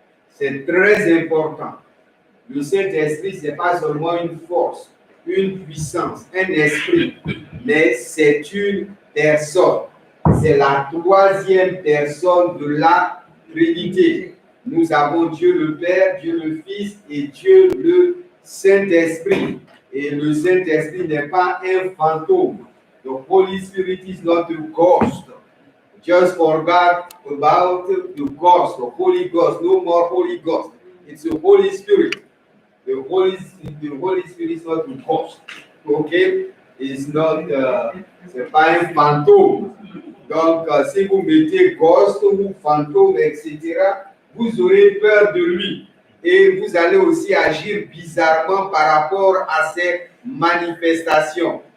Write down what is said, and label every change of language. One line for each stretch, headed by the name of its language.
French: C'est très important. Le Saint-Esprit, ce n'est pas seulement une force, une puissance, un esprit, mais c'est une personne. C'est la troisième personne de la Trinité. Nous avons Dieu le Père, Dieu le Fils et Dieu le Saint-Esprit. Et le Saint-Esprit n'est pas un fantôme.
English: The Holy Spirit is not a ghost. Just forgot about the ghost, the Holy Ghost. No more Holy Ghost. It's the Holy Spirit. The Holy Spirit is not a ghost. Okay? It's not,
French: c'est pas un fantôme. Donc, si vous mettez ghost ou fantôme, etc., vous aurez peur de lui. Et vous allez aussi agir bizarrement par rapport à ces manifestations.